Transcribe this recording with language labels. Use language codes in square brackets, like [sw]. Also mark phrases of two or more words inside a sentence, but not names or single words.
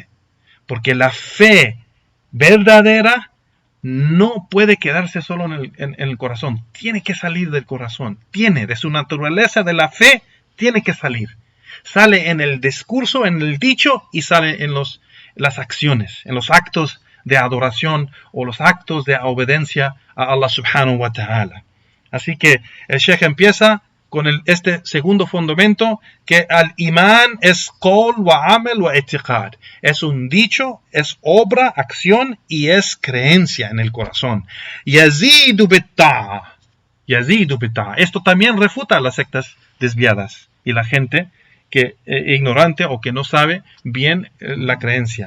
[es] Porque la fe verdadera no puede quedarse solo en el corazón. Tiene que salir del corazón. De su naturaleza de la fe, tiene que salir. Sale en el discurso, en el dicho, y sale en las acciones, en los actos de adoración o los actos de obediencia a Allah [ar] سبحانه وتعالى. [es] Así que el Sheikh empieza con este segundo fundamento, que al imán es [ar] قول وعمل واعتقاد. [es] Es un dicho, es obra, acción y es creencia en el corazón. [ar] يزيد بالطاعة. [es] Esto también refuta a las sectas desviadas y la gente que ignorante o que no sabe bien la creencia.